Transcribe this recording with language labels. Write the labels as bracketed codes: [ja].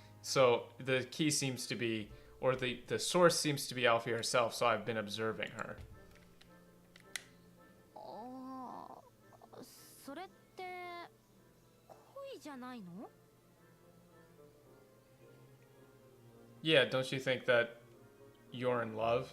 [en] So the key seems to be, or the source seems to be Alfie herself. So I've been observing her. [ja] それって恋じゃないの? [en] Yeah, don't you think that you're in love?